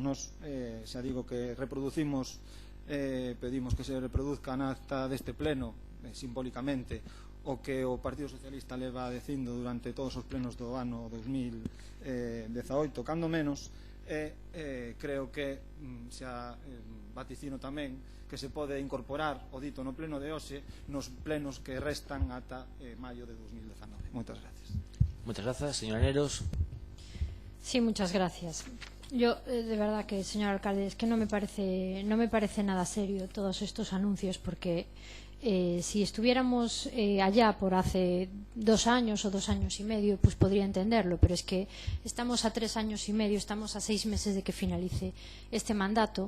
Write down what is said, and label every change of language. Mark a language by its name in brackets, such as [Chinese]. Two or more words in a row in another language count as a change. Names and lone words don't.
[Galician] Nos, xa digo que reproducimos, pedimos que se reproduzca na acta deste pleno, simbólicamente, o que o Partido Socialista leva dicindo durante todos os plenos do ano 2018, cando menos, creo que xa vaticino tamén que se pode incorporar o dito no pleno de hoxe nos plenos que restan ata maio de 2019. Moitas gracias. [Spanish] Muchas gracias, señor Aneros. Sí, muchas gracias. Yo, de verdad que, señor alcalde, es que no me parece nada serio todos estos anuncios, porque si estuviéramos allá por hace 2 años o 2 años y medio, pues podría entenderlo, pero es que estamos a 3 años y medio, estamos a 6 meses de que finalice este mandato.